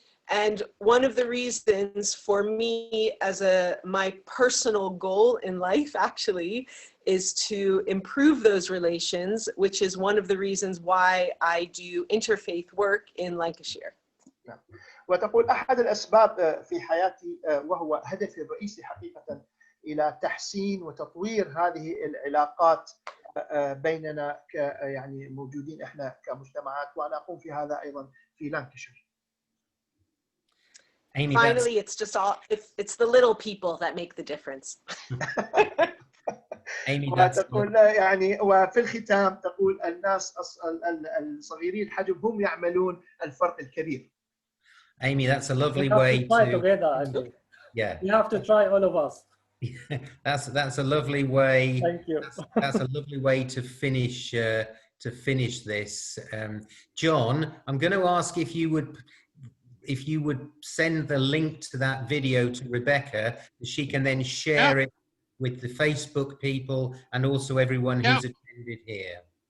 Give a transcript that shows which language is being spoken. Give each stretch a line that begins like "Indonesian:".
English: And one of the reasons for me as my personal goal in life actually is to improve those relations, which is one of the reasons why I do interfaith work in Lancashire.
Arabic: وتقول أحد الأسباب في حياتي وهو هدفي الرئيسي حقيقة إلى تحسين وتطوير هذه العلاقات بيننا يعني موجودين إحنا كمجتمعات، وأنا أقوم في هذا أيضا في لانكشير.
English: Finally, it's the little people that make the difference.
Arabic: وتقول يعني وفي الختام تقول الناس الصغيرين الحجم هم يعملون الفرق الكبير.
English: Amy, that's a lovely way to together, Andy. Yeah. You have to try, all of us. That's a lovely way. Thank you. That's a lovely way to finish this. John, I'm going to ask if you would send the link to that video to Rebecca, she can then share it with the Facebook people and also everyone who's attended here.